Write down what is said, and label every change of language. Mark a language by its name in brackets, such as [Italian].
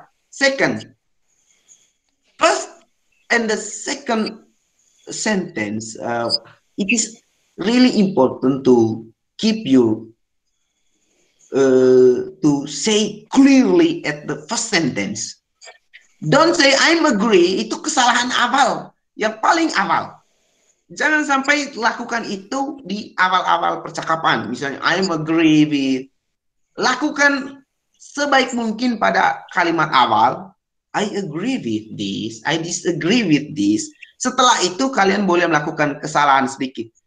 [English] Second, first and the second sentence, it is really important to keep you to say clearly at the first sentence. Don't say I'm agree, [Indonesian] itu kesalahan awal, yang paling awal. Jangan sampai lakukan itu di awal-awal percakapan. Misalnya [English] I'm agree with. [Indonesian] Lakukan sebaik mungkin pada kalimat awal. [English] I agree with this, I disagree with this. [Indonesian] Setelah itu kalian boleh melakukan kesalahan sedikit.